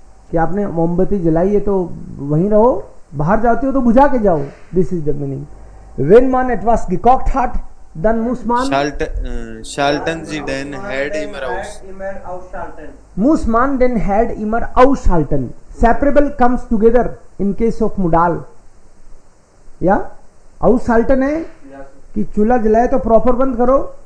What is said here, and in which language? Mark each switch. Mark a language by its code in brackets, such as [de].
[hi] कि आपने मोमबत्ती जलाई है तो वहीं रहो, बाहर जाते हो तो बुझा के जाओ. [en] This is the meaning. [de] Wenn man etwas gekocht hat, dann muss man Schalten Sie den Herd immer aus. muss man den Herd immer ausschalten. [en] Separable comes together in case of modal. [hi] या ausschalten है कि चूल्हा जलाए तो proper बंद करो.